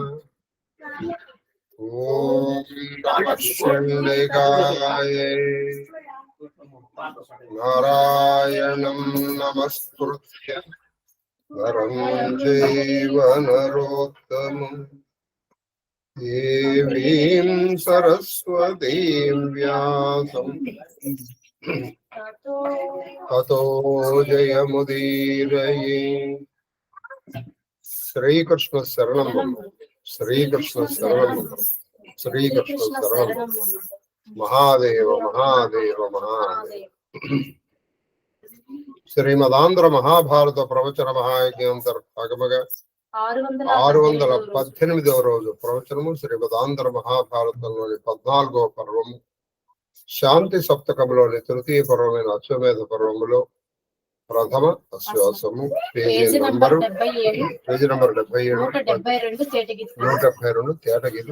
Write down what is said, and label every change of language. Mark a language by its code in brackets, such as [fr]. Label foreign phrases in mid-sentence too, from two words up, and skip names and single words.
[sa] ओम नमः शिवाय नारायणं नमस्कृत्य नरं चैव नरोत्तमम् देवीं सरस्वतीं व्यासं ततो जयमुदीरये। श्रीकृष्ण शरणं श्रीकृष्ण शरणं श्रीकृष्ण शरणं महादेव महादेव महादेव। [te] శ్రీమదాంధ్ర మహాభారత ప్రవచన మహాయజ్ఞాంతర్భాగముగా 618వ రోజు ప్రవచనము శ్రీమదాంధ్ర మహాభారతంలోని 14వ పర్వము శాంతి సప్తకములోని తృతీయ పర్వమైన అశ్వమేధ పర్వములో ప్రథమ అశ్వాసము [en] page number [te] 77 172 తేటగిరి.